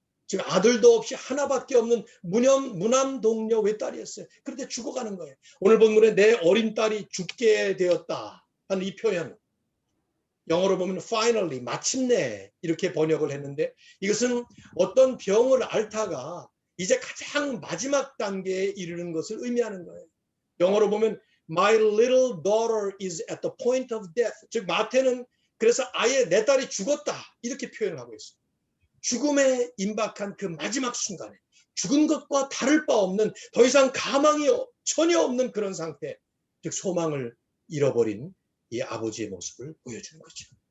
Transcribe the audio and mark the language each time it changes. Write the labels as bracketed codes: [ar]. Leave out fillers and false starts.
[ko] 지금 아들도 없이 하나밖에 없는 무남 동료 외딸이었어요. 그런데 죽어가는 거예요. 오늘 본문에 내 어린 딸이 죽게 되었다 하는 이 표현, 영어로 보면 finally, 마침내 이렇게 번역을 했는데 이것은 어떤 병을 앓다가 이제 가장 마지막 단계에 이르는 것을 의미하는 거예요. [en] 영어로 보면 My little daughter is at the point of death. [ko] 즉 마태는 그래서 아예 내 딸이 죽었다 이렇게 표현을 하고 있어요. 죽음에 임박한 그 마지막 순간에 죽은 것과 다를 바 없는 더 이상 가망이 전혀 없는 그런 상태, 즉 소망을 잃어버린 이 아버지의 모습을 보여주는 거죠.